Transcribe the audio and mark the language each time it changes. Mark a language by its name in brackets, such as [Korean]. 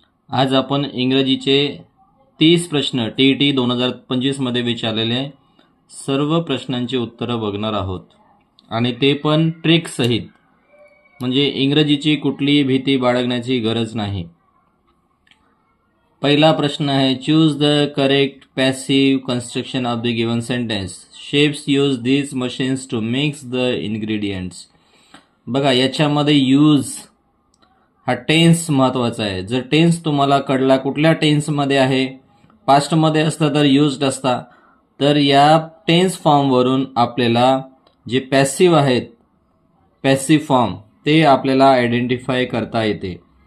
[Marathi] आज आपण इंग्रजीचे 30 प्रश्न TET 2025 मध्ये विचारलेले सर्व प्रश्नांची उत्तरं बघणार आहोत आणि ते पण ट्रिक सहित. म्हणजे इंग्रजीची कुठलीही भीती बाळगण्याची गरज नाही. पहिला प्रश्न आहे, [English] Choose the correct passive construction of the given sentence. Chefs use these machines to mix the ingredients. [Marathi] बघा, याच्यामध्ये यूज हा टेन्स महत्वाचा आहे. जर टेन्स तुम्हाला कळला कुठल्या टेन्समध्ये आहे, पास्टमध्ये असता तर यूज्ड असता, तर या टेन्स फॉर्मवरून आपल्याला जे पॅसिव्ह आहेत, पॅसिव्ह फॉर्म, ते आपल्याला आयडेंटिफाय करता येते.